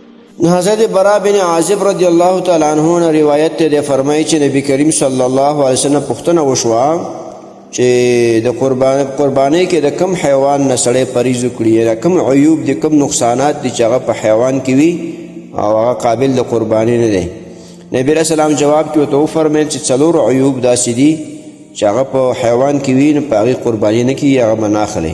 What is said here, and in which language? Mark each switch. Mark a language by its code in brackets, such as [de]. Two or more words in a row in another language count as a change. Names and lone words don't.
[ps] حضرت برا بن عازب [ar] رضی الله تعالی عنہ [ps] نے روایت ته فرمایي چې نبی کریم [ar] صلی الله علیه وسلم [ps] پوښتنه وشوه چې د قربانۍ کې د کم حیوان نه سړی پریز وکړي، د کم عیوب دي، کم نقصانات دي چې هغه په حیوان کې وي او هغه قابل د قربانۍ نه دی. نبی [ar] علیه السلام [ps] جواب کې ورته وفرمیل چې 4 عیوب داسې دي چې هغه په حیوان کې وي نو په هغې قرباني نه کېږي، هغه به نه اخلي.